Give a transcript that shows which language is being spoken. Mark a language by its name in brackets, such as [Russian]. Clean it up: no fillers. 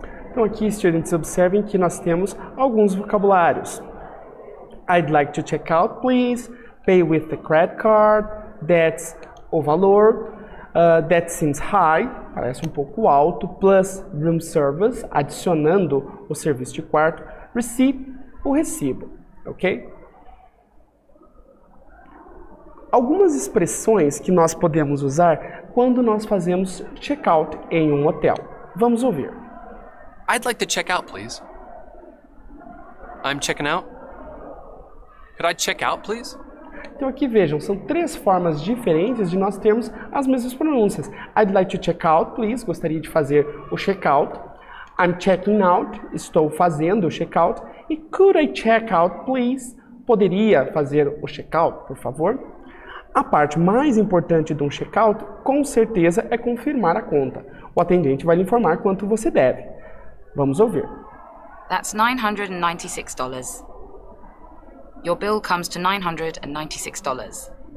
[Portuguese] Então aqui, estudantes, observem que nós temos alguns vocabulários. [English] I'd like to check out, please. Pay with the credit card. That's [Portuguese] o valor. [English] That seems high, [Portuguese] parece um pouco alto. [English] Plus room service, [Portuguese] adicionando o serviço de quarto. Receipt, o recibo, ok? Algumas expressões que nós podemos usar quando nós fazemos check-out em um hotel. Vamos ouvir. [English] I'd like to check out, please. I'm checking out. Could I check out, please? [Portuguese] Então aqui vejam, são 3 formas diferentes de nós termos as mesmas pronúncias. [English] I'd like to check out, please. [Portuguese] Gostaria de fazer o check-out. [English] I'm checking out. [Portuguese] Estou fazendo o check-out. [English] E could I check out, please? [Portuguese] Poderia fazer o check-out, por favor? A parte mais importante de um check-out, com certeza, é confirmar a conta. O atendente vai lhe informar quanto você deve. Vamos ouvir. [English] That's $996. Your bill comes to $996.